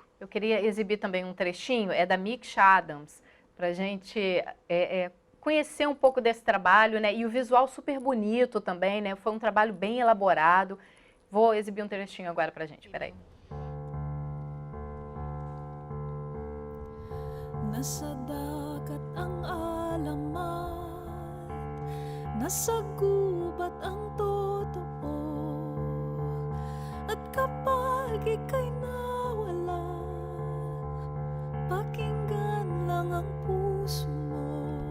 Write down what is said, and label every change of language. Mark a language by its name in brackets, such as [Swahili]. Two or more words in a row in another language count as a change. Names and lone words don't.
[Portuguese] Eu queria exibir também um trechinho, é da Miksha Adams, para a gente conhecer um pouco desse trabalho, né? E o visual super bonito também, né? Foi um trabalho bem elaborado. Vou exibir um trechinho agora para a gente, peraí. [Filipino] Nasa dagat ang alamat, nasa gubat ang totoo. At kapag ika'y nawala, pakinggan lang ang puso mo.